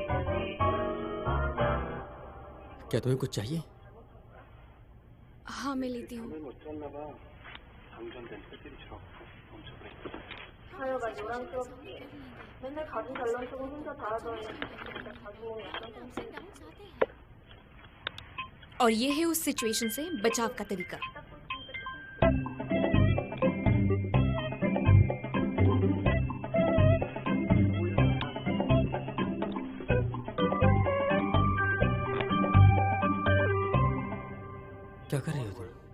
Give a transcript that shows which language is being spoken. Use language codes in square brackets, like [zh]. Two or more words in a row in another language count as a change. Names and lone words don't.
[hi] क्या तुम्हें कुछ चाहिए? हाँ, मैं लेती हूँ। [ko] 못 잤나 봐. 방전된 새끼처럼 멈춰버렸어. 하여가 요란스럽지. 맨날 가진 잘난 척은 혼자 다 하더니 진짜 자기는 약간 좀 [hi] और ये है उस सिचुएशन से बचाव का तरीका। क्या कर रही हो तुम?